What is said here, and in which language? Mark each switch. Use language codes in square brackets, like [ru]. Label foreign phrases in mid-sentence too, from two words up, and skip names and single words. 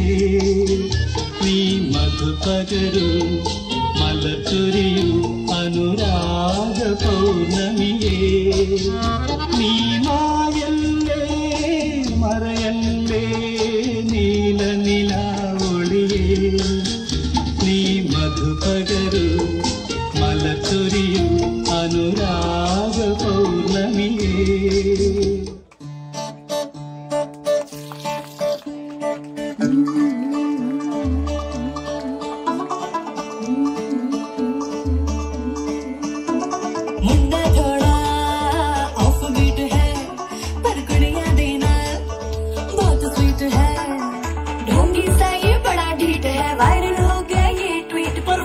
[ml] നീ മധുപകരു മലച്ചൊരിയു അനുരാഗ പൗർണമിയേ നീ മായല്ലേ മറയല്ലേ നീല നിലാവൊളിയേ നീ മധുപകരു മലച്ചൊരിയു അനുരാഗ പൗർണമിയേ [hi] मुंडा थोड़ा [en] off beat [hi] है पर कुड़ियां देना बहुत स्वीट है ढोंगी सा ये बड़ा ढीठ है वायरल हो गया ये ट्वीट पर